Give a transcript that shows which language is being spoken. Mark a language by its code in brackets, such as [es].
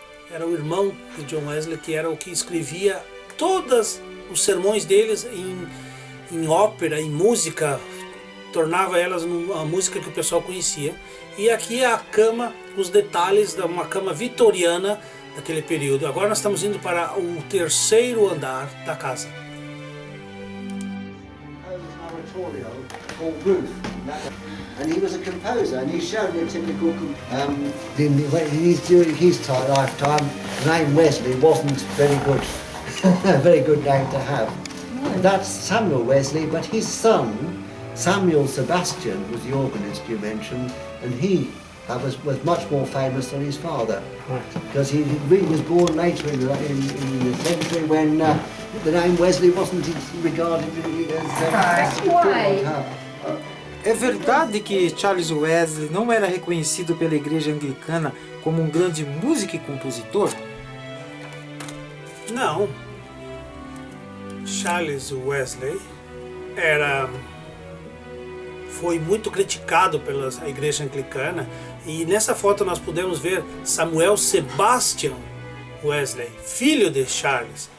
[pt] Era o irmão de John Wesley, que era o que escrevia todos os sermões deles em ópera, em música, tornava elas a música que o pessoal conhecia. E aqui é a cama, os detalhes de uma cama vitoriana daquele período. Agora nós estamos indo para o terceiro andar da casa. [en] Oratorio called Ruth, and he was a composer, and he's shown a typical. During his lifetime, the name Wesley wasn't very good, a very good name to have. That's Samuel Wesley, but his son, Samuel Sebastian, was the organist you mentioned, and he was much more famous than his father, because he was born later in the century when the name Wesley wasn't regarded as Why? [pt] É verdade que Charles Wesley não era reconhecido pela igreja anglicana como um grande músico e compositor? Não. Charles Wesley foi muito criticado pela igreja anglicana, e nessa foto nós podemos ver Samuel Sebastian Wesley, filho de Charles.